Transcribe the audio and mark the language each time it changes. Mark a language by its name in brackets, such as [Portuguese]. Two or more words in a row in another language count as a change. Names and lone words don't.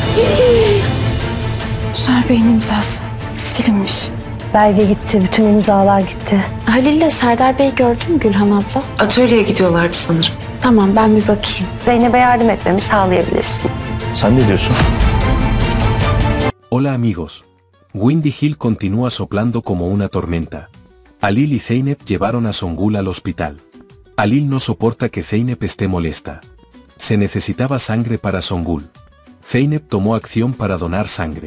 [Turkish] Özer Bey'in imzası silinmiş. Belge gitti, bütün imzalar gitti. Halil'le Serdar Bey'i gördün mü Gülhan abla? Atölyeye gidiyorlardı sanırım. Tamam, ben bir bakayım. Zeynep'e yardım etmemi sağlayabilirsin. Sen ne diyorsun? [Spanish] Hola amigos. Windy Hill continúa soplando como una tormenta. Halil y Zeynep llevaron a Songül al hospital. Halil no soporta que Zeynep esté molesta. Se necesitaba sangre para Songül. Zeynep tomó acción para donar sangre.